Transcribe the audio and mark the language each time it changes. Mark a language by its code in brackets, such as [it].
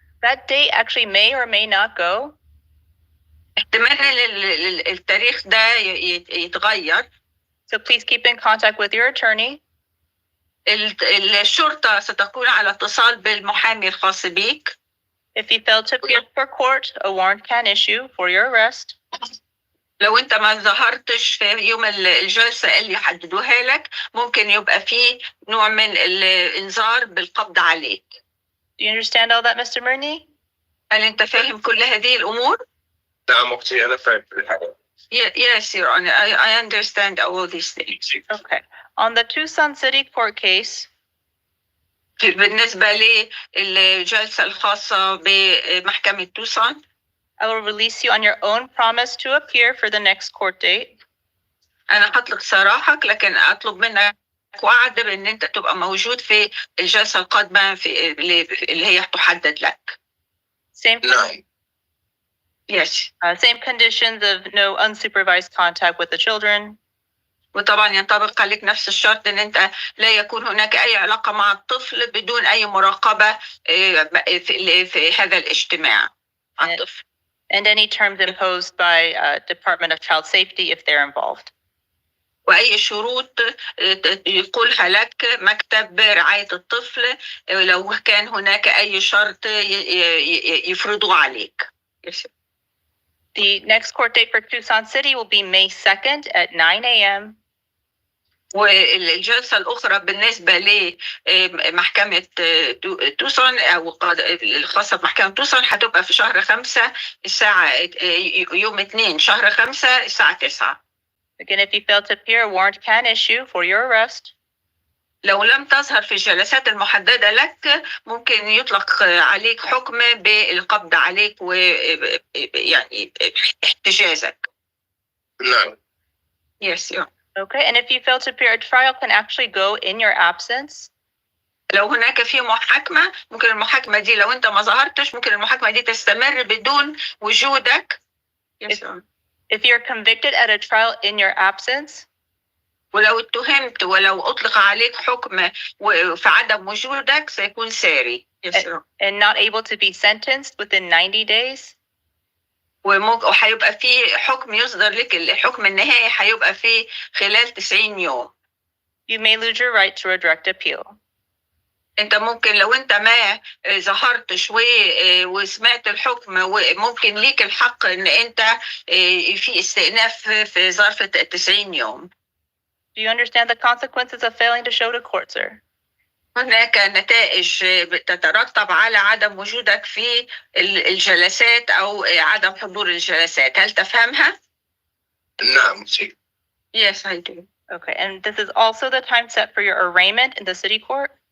[en] That date actually may or may not go. [ar] احتمال التاريخ ده يتغير. [en] So please keep in contact with your attorney. [ar] الشرطة ستكون على اتصال بالمحامي الخاص بيك. [en] If you fail to appear for court, a warrant can issue for your arrest. [ar] لو انت ما ظهرتش في يوم الجلسة اللي يحددوها لك ممكن يبقى فيه نوع من الانذار بالقبض عليك. [en] Do you understand all that, Mr. Murney? [ar] هل انت فاهم كل هذه الامور؟ نعم أختي أنا فاهم كل حاجة. [en] Yes, Your Honor. I understand all these things. Okay. On the Tucson City court case, [ar] بالنسبة للجلسة الخاصة بمحكمة توسون, [en] I will release you on your own promise to appear for the next court date. [ar] أنا هطلق سراحك لكن أطلب منك وعد بأن أنت تبقى موجود في الجلسة القادمة اللي هي تحدد لك. [en] Same. [ar] نعم. [en] Yes. Same conditions of no unsupervised contact with the children. [ar] وطبعا ينطبق عليك نفس الشرط ان انت لا يكون هناك اي علاقة مع الطفل بدون اي مراقبة في هذا الاجتماع مع الطفل. [en] And any terms imposed by Department of Child Safety if they're involved. [ar] وأي شروط يقولها لك مكتب رعاية الطفل لو كان هناك أي شرط يفرضوه عليك. [en] The next court date for Tucson City will be May 2nd at 9 a.m. [ar] والجلسة الأخرى بالنسبة لمحكمة توسون أو الخاصة بمحكمة توسون هتبقى في شهر 5 الساعة يوم 2 شهر 5 الساعة 9. [en] Again, if you fail to appear, a warrant can issue for your arrest. [ar] لو لم تظهر في الجلسات المحددة لك ممكن يطلق عليك حكم بالقبض عليك ويعني احتجازك. نعم. [en] Yes, yeah. Okay, and if you fail to appear, a trial can actually go in your absence. [ar] لو هناك في محاكمة ممكن المحاكمة دي لو أنت ما ظهرتش ممكن المحاكمة دي تستمر بدون وجودك. [en] Yes, if you're convicted at a trial in your absence. [ar] ولو اتهمت ولو أطلق عليك حكم في عدم وجودك سيكون ساري. [en] And not able to be sentenced within 90 days. [ar] وهيبقى في حكم يصدر لك الحكم النهائي هيبقى في خلال 90 يوم. [en] You may lose your right to a direct appeal. [ar] انت ممكن لو انت ما ظهرتش وسمعت الحكم وممكن ليك الحق ان انت في استئناف في ظرف 90 يوم. [en] Do you understand the consequences of failing to show to court, sir? [ar] هناك نتائج تترتب على عدم وجودك في الجلسات أو عدم حضور الجلسات. هل تفهمها؟ نعم سي. [en] Yes, I do. Okay, and this is also the time set for your arraignment in the city court?